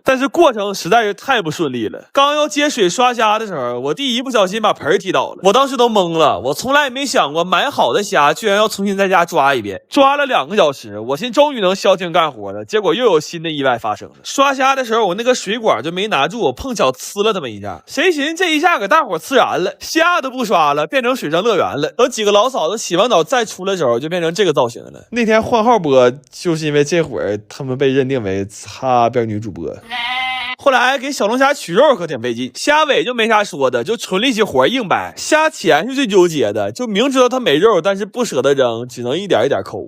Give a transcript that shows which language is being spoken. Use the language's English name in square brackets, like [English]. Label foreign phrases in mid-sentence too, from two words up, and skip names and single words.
[Chinese] 但是过程实在是太不順利了。刚要接水刷蝦的時候，我弟一不小心把盆踢倒了，我当時都懵了。我從來也沒想過買好的蝦居然要重新在家抓一遍，抓了2個小時，我心終於能消停幹活了。結果又有新的意外發生了。刷蝦的時候，我那個水管就沒拿住，我碰巧呲了他們一下。誰尋這一下給大伙呲燃了，蝦都不刷了，變成水上樂園了。等幾個老嫂子洗完澡再出來的時候，就變成這個造型了。那天換號播，就是因為這會兒他們被認定為擦邊女主播。後來給小龍蝦取肉可挺費勁，蝦尾就沒啥說的，就純力氣活硬掰。蝦鉗是最糾結的，就明知道它沒肉，但是不捨得扔，只能一點一點摳。